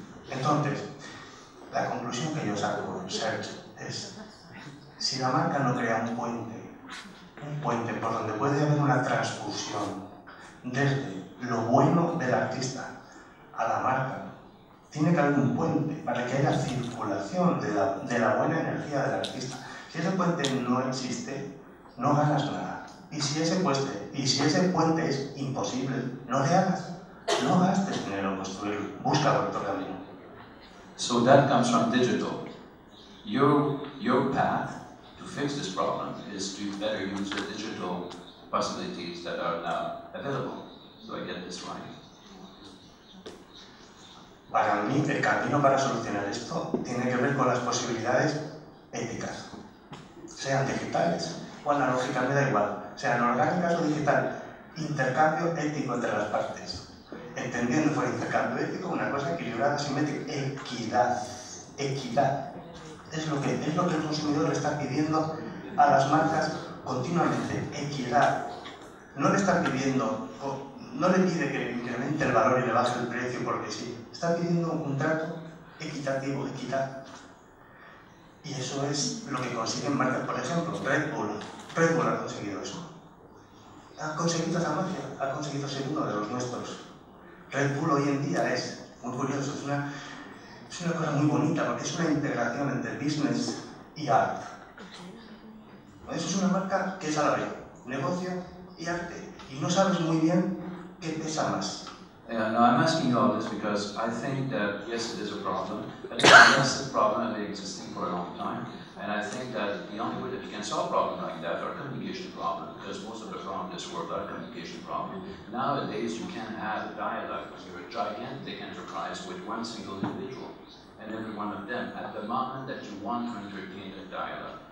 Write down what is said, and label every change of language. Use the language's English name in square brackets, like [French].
[Spanish] Entonces, la conclusión que yo saco, Serge, es si la marca no crea un puente por donde puede haber una transfusión desde lo bueno del artista a la marca, tiene que haber un puente para que haya circulación de la buena energía del artista. Si ese puente no existe, no ganas nada. Y si ese puente es imposible, no le hagas. No gastes dinero en construirlo. Busca otro camino. [English] So that comes from digital. Your path to fix this problem is to better use the digital possibilities that are now available. Do I get this right? [Spanish] Para mí, el camino para solucionar esto tiene que ver con las posibilidades éticas, sean digitales o analógicas, me da igual, sean orgánicas o digital, intercambio ético entre las partes, entendiendo por intercambio ético una cosa equilibrada, simétrica, equidad. Es lo que el consumidor le está pidiendo a las marcas continuamente, equidad. No le está pidiendo, no le pide que incremente el valor y le baje el precio porque sí. Está pidiendo un trato equitativo, equidad. Y eso es lo que consiguen marcas. Por ejemplo, Red Bull ha conseguido eso. Ha conseguido esa magia, ha conseguido ser uno de los nuestros. Red Bull hoy en día es muy curioso, es una cosa muy bonita porque es una integración entre business y art. Eso es una marca que es a la vez negocio y arte. Y no sabes muy bien qué pesa más. [English] Yeah, no, I'm asking you all this because I think that, yes, it is a problem, but that's a problem that been existing for a long time. And I think that the only way that you can solve a problem like that are communication problems, because most of the problems in this world are communication problems. Nowadays, you can have a dialogue when you're a gigantic enterprise with one single individual, and every one of them, at the moment that you want to entertain a dialogue.